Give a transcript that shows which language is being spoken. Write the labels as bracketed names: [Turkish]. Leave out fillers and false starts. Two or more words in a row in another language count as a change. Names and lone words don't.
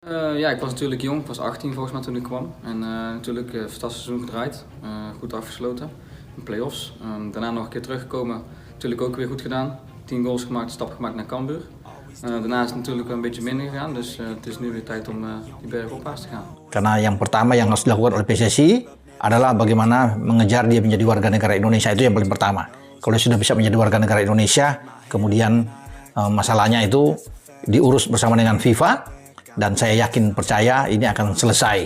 [Dutch] Ja, ik was natuurlijk jong, ik was 18 volgens mij toen ik kwam. En natuurlijk fantastisch seizoen gedraaid, goed afgesloten, in play-offs. Daarna nog een keer teruggekomen, natuurlijk ook weer goed gedaan. 10 goals gemaakt, stap gemaakt naar Cambuur. Daarna is het natuurlijk een beetje minder gegaan, dus het is nu weer tijd om die berg opwaarts te gaan. [Indonesian] Karena yang pertama yang harus dilakukan oleh PSSI adalah bagaimana mengejar dia menjadi warga negara Indonesia, itu yang paling pertama. Kalau sudah bisa menjadi warga negara Indonesia, kemudian masalahnya itu diurus bersama dengan FIFA, dan saya yakin percaya ini akan selesai.